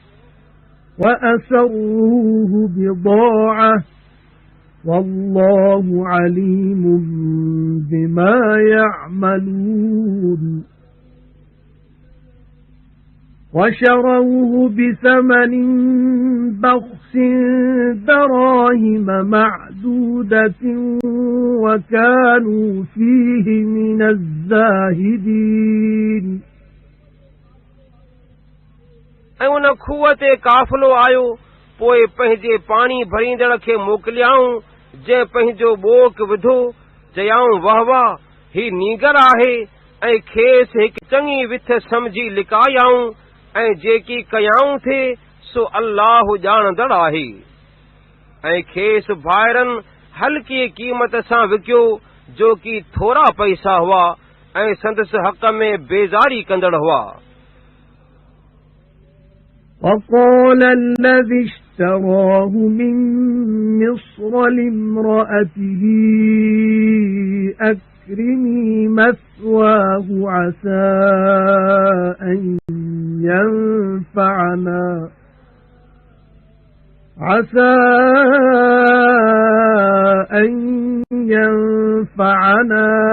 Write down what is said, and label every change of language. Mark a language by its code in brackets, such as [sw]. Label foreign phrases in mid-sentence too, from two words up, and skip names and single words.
[ar] وَأَسَرُّوهُ بِضَاعَةً وَاللَّهُ عَلِيمٌ بِمَا يَعْمَلُونَ وَشَرَوْهُ بِثَمَنٍ بَخْسٍ دَرَاهِمَ مَعْدُودَةٍ وَكَانُوا فِيهِ مِنَ الزَّاهِدِينَ। [sd] ऐं उन खूह ते काफ़िलो आयो, पोइ पंहिंजे पाणी भरींदड़ खे मोकिलियाऊं, जंहिं पंहिंजो ॿोक विधो। चयाऊं, वाह वाह, ही नीगर आहे ऐं खेस हिकु चङी विथ समझी लिकायाऊं ऐं जेकी कयाऊं थे सो अल्लाह ॼाणंदड़ आहे। ऐं खेस भाइरनि हल्की क़ीमत सां विकियो, जो की थोरा पैसा हुआ ऐं संदसि हक़ में बेज़ारी कंदड़ हुआ। [ar] وَقَالَ الَّذِي اشْتَرَاهُ مِنْ مِصْرَ لِامْرَأَتِهِ أَكْرِمِي مَثْوَاهُ عَسَى أَنْ يَنْفَعَنَا